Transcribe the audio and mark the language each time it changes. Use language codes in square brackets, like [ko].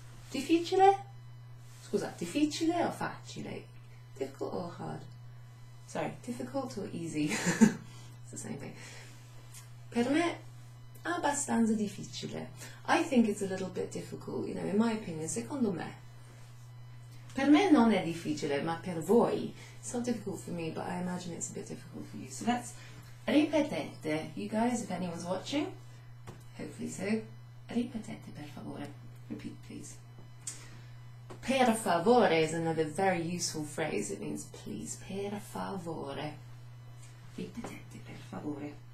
[it] Difficile? Scusa, difficile o facile? [en] Difficult or hard? Sorry, difficult or easy? It's the same thing. [it] Per me, abbastanza difficile. [en] I think it's a little bit difficult, you know, in my opinion, [it] secondo me. Per me non è difficile, ma per voi. [en] It's not difficult for me, but I imagine it's a bit difficult for you. So let's ripetete. You guys, if anyone's watching, hopefully so, [it] ripetete per favore. [en] Repeat, please. Per favore is another very useful phrase. It means please. [it] Per favore. Ripetete per favore.